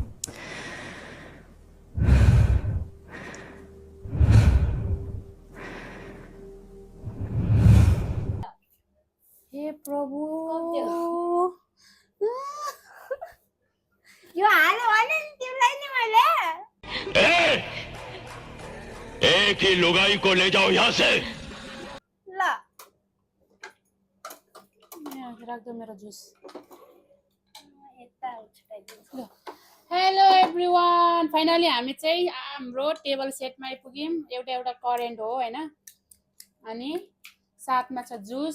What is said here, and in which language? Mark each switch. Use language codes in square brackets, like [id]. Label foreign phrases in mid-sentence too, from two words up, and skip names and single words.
[ne] हे प्रभु, यो हाल्यो भने नि तिमीलाई नि मैले। [hi] एक ही लुगाई को ले जाओ यहाँ से। [ne] ल राख्दो मेरो जुस। यता उछाइदिन्छु। [en] hello everyone, [ne] फाइनली हामी चाहिँ हाम्रो टेबल सेटमा आइपुग्यौँ। एउटा करेन्ट हो होइन, अनि साथमा छ जुस।